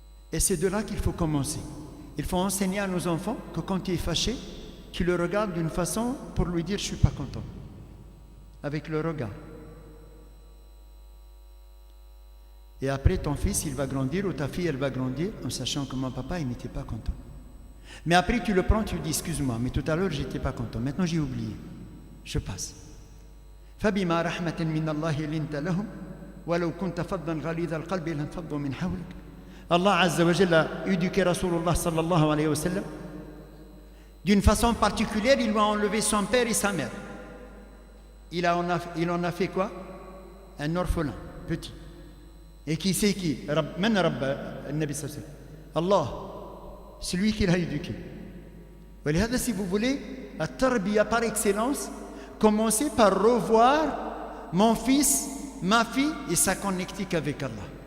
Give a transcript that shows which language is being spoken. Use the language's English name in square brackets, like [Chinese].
[French] Et c'est de là qu'il faut commencer. Il faut enseigner à nos enfants que quand il est fâché, qu'ils le regardent d'une façon pour lui dire « je ne suis pas content ». Avec le regard. Et après, ton fils, il va grandir ou ta fille, elle va grandir en sachant que mon papa, il n'était pas content. Mais après, tu le prends, tu lui dis « excuse-moi, mais tout à l'heure, je n'étais pas content. Maintenant, j'ai oublié. Je passe. [Arabic] » فبما رحمة من الله لنت لهم ولو كنت فظا غليظ القلب لانفضوا من حولك. [French] Allah Azza wa Jalla a éduqué Rasulullah sallallahu alayhi wa sallam. D'une façon particulière, il lui a enlevé son père et sa mère. Il en a fait quoi? Un orphelin, petit. Et qui c'est qui? [Arabic] Man Rabb al-Nabi sallallahu alayhi wa sallam. [French] Allah, c'est lui qui l'a éduqué. ولهذا, si vous voulez, la tarbiya par excellence, commencez par revoir mon fils, ma fille et sa connectique avec Allah.